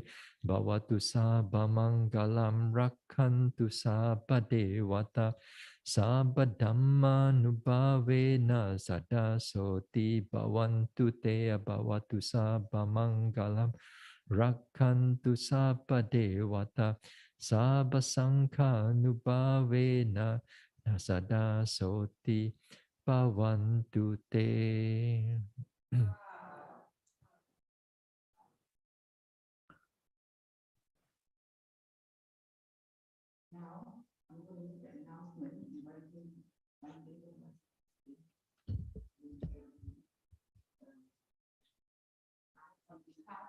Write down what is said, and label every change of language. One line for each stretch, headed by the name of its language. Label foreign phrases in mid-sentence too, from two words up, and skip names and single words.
Pali: bhavatu sabba mangalam rakhantu sabba devata sabba dhamma nubhave nasada soti bhavantu te bhavatu sabba mangalam rakhantu sabba devata Sabba Sankha Nubhavena Nasada Soti Bhavantu Te.
English: Now, I'm going to make the announcement inviting my neighbor on behalf